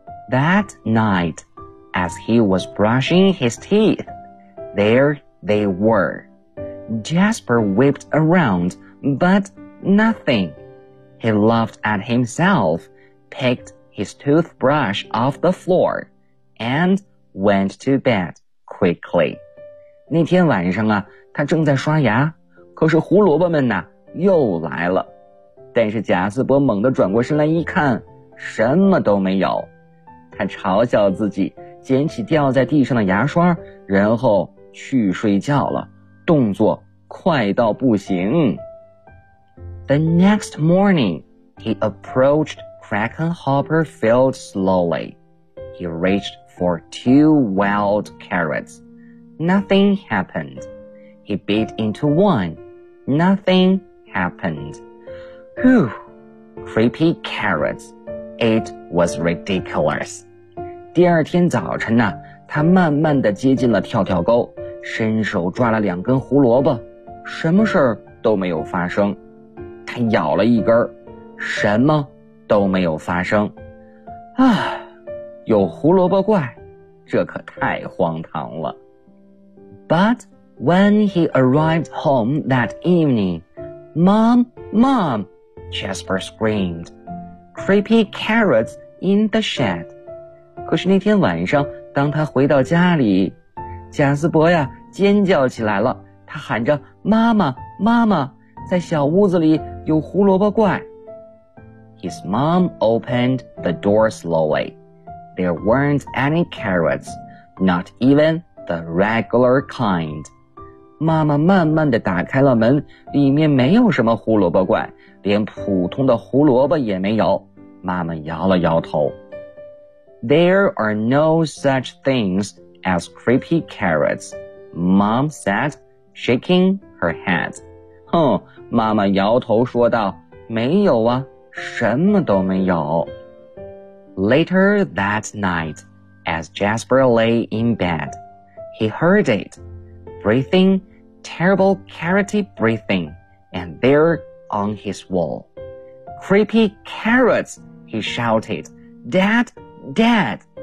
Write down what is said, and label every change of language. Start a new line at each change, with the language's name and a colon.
English: That night, as he was brushing his teeth, there they were. Jasper whipped around, but nothing. He laughed at himself, picked his toothbrush off the floor, and went to bed quickly.
Chinese: 那天晚上啊，他正在刷牙，可是胡萝卜们呢，又来了。但是贾斯伯猛地转过身来一看，什么都没有。他嘲笑自己，捡起掉在地上的牙刷，然后去睡觉了，动作快到不行。
English: The next morning, he approached Kraken Hopper Field slowly. He reached for two wild carrots. Nothing happened. He bit into one. Nothing happened. Whew, creepy carrots. It was ridiculous.
Chinese: 第二天早晨呢，他慢慢地接近了跳跳沟，伸手抓了两根胡萝卜，什么事儿都没有发生。他咬了一根，什么都没有发生。啊，有胡萝卜怪，这可太荒唐了。
English: But when he arrived home that evening, Mom, Mom,Jasper screamed, creepy carrots in the shed.
Chinese: 可是那天晚上，当他回到家里，贾斯伯呀尖叫起来了，他喊着妈妈，妈妈，在小屋子里有胡萝卜怪。
English: His mom opened the door slowly. There weren't any carrots, not even the regular kind.
Chinese: 妈妈慢慢地打开了门，里面没有什么胡萝卜怪。连普通的胡萝卜也没有，妈妈摇了摇头。
English: There are no such things as creepy carrots, Mom said, shaking her head.
Chinese: 哼，妈妈摇头说道，没有啊，什么都没有。
English: Later that night, as Jasper lay in bed, he heard it, breathing, terrible carroty breathing, and thereOn his wall. Creepy carrots, he shouted. Dad, Dad!